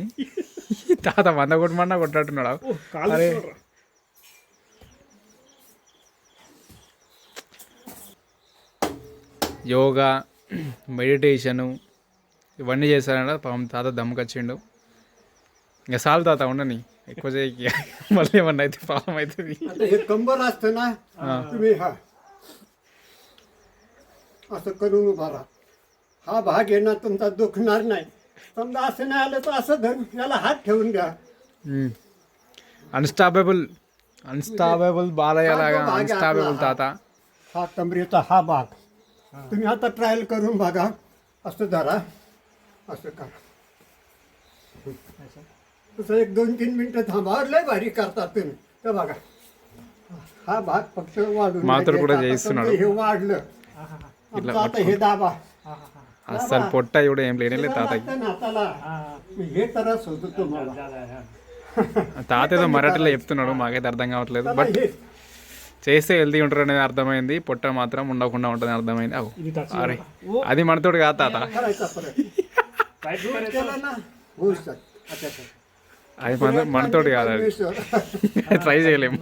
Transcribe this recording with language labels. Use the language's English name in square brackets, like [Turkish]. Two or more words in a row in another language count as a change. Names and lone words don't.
[Telugu] తాత 100 కొట్టమన్నా కొట్టట్టున్నాడు. అరే యోగా, మెడిటేషను ఇవన్నీ చేశారంట. పాపం తాత దమ్ముకొచ్చిండు. ఇంకా చాలు తాత ఉండని, ఎక్కువ చేయకి, మళ్ళీ ఏమన్నా అయితే ప్రాబ్లం అవుతుంది. [Marathi] कंबर असतं ना, तुम्ही असं करून उभा राहा. हा भाग आहे ना तुमचा दुखणार नाही. समजा असं नाही आलं तर असं धरून याला हात ठेवून घ्या. [Telugu] अनस्टॉपेबल बालయ్య లాగా अनस्टॉपेबल తాత. [Marathi] हा कमरेचा हा भाग तुम्ही आता ट्रायल करून बघा. असं धरा, असं करा. तसं 1-2-3 मिनिटं थांबा. लय भारी करतात तुम्ही. तर बघा हा भाग फक्त वाढून [Telugu] మాతడు కూడా చేస్తున్నాడు. [Marathi] हे वाढलं आता हे दाबा. [Telugu] అసలు పొట్ట కూడా ఏం లేనే తాతకి. [Marathi] हे तरच होतं तुम्हाला. [Telugu] తాత ఏదో మరాఠీలో చెప్తున్నాడు, మాకైతే అర్థం కావట్లేదు. బట్ చేస్తే హెల్తీ ఉంటారు అనేది అర్థమైంది, పొట్ట మాత్రం ఉండకుండా ఉంటుంది అర్థమైంది. అరే అది మనతోటి కాదు తాత, అది మనతోటి కాదు, అది ట్రై చేయలేము.